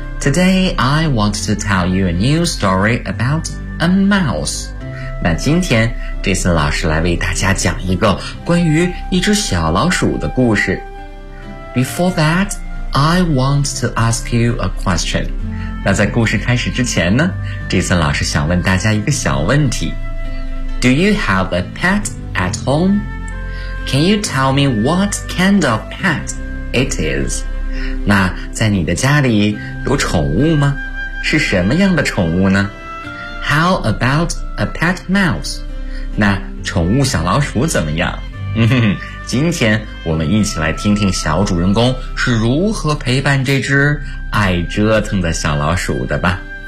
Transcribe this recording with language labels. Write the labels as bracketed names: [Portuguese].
[English] Today, I want to tell you a new story about a mouse. [Chinese] 那今天 Jason 老师来为大家讲一个关于一只小老鼠的故事。 [English] Before that, I want to ask you a question. [Chinese] 那在故事开始之前呢， Jason 老师想问大家一个小问题。 [English] Do you have a pet at home? Can you tell me what kind of pet? It is. [Chinese] 那在你的家里有宠物吗？是什么样的宠物呢？ [English] How about a pet mouse? [Chinese] 那宠物小老鼠怎么样？今天我们一起来听听小主人公是如何陪伴这只爱折腾的小老鼠的吧。